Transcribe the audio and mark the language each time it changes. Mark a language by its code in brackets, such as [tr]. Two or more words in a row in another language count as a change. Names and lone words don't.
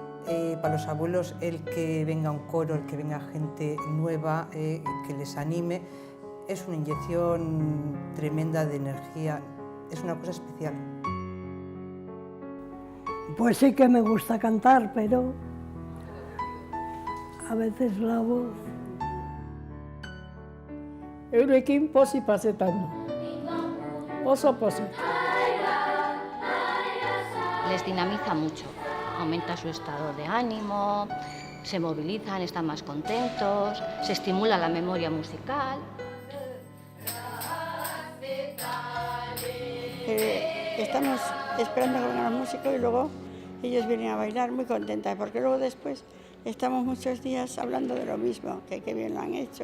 [es] para los abuelos el que venga un coro, el que venga gente nueva, que les anime, es una inyección tremenda de energía, es una cosa especial. Pues sí que me gusta cantar, pero a veces la voz... [eu] Eurekin pozik pasetan. Oso pozik. [es] Les dinamiza mucho, aumenta su estado de ánimo, se movilizan, están más contentos, se estimula la memoria musical. Estamos esperando que vengan los músicos y luego ellos vienen a bailar muy contentas, porque luego después estamos muchos días hablando de lo mismo, que qué bien lo han hecho.